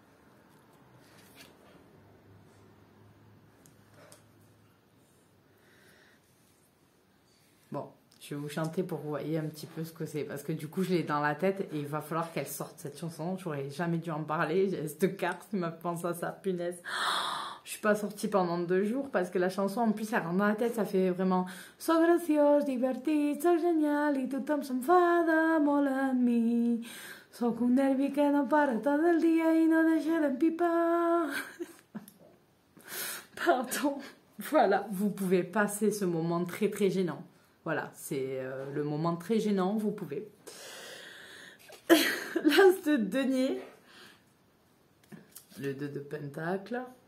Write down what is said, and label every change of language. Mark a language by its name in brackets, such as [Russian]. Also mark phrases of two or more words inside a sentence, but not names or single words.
[French] Bon, je vais vous chanter pour que vous voyez un petit peu ce que c'est. Parce que du coup, je l'ai dans la tête et il va falloir qu'elle sorte cette chanson. J'aurais jamais dû en parler. J'ai cette carte qui m'a pensé à ça, punaise. Je suis pas sortie pendant 2 jours parce que la chanson, en plus, elle rentre dans la tête. Ça fait vraiment [Catalan] So graciós, divertit, so genial, i tothom s'enfada molt amb mi. Soc un nervi que no para tot el dia i no deixa d'empipar. [French] Pardon. Voilà, vous pouvez passer ce moment très très gênant. Voilà, c'est le moment très gênant, vous pouvez. L'as de denier. Le 2 de pentacle.